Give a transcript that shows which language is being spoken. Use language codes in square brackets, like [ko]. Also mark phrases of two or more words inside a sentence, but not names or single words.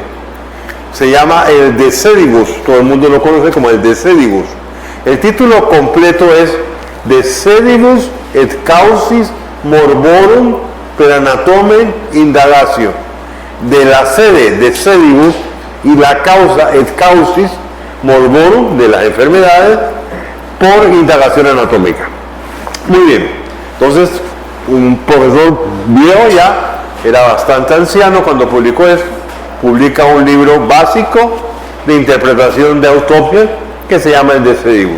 [es] Se llama el De Sedibus, todo el mundo lo conoce como el De Sedibus. El título completo es De Sedibus et Causis Morborum per Anatome Indagatio, de la sede de Sedibus y la causa [la] et causis morborum, [es] de las enfermedades por indagación anatómica. Muy bien, entonces un profesor viejo ya, era bastante anciano cuando publicó eso, publica un libro básico de interpretación de autopsia que se llama el De Sedibus.